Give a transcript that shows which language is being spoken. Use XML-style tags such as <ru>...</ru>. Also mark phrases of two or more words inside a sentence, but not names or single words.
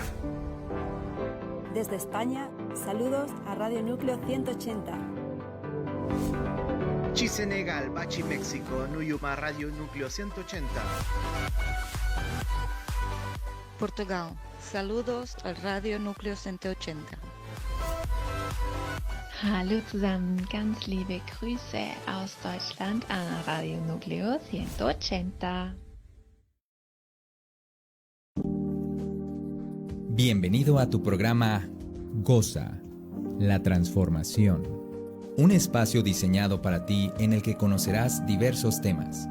<es>Desde España, saludos a Radio Núcleo 180. Chisenegal, Bachi, México, Nuyuma, Radio Núcleo 180. Portugal, saludos al Radio Núcleo 180.</es> <de>Hallo zusammen, ganz liebe Grüße aus Deutschland an Radio Núcleo 180.</de> <es>Bienvenido a tu programa Goza, la transformación. Un espacio diseñado para ti en el que conocerás diversos temas.</es>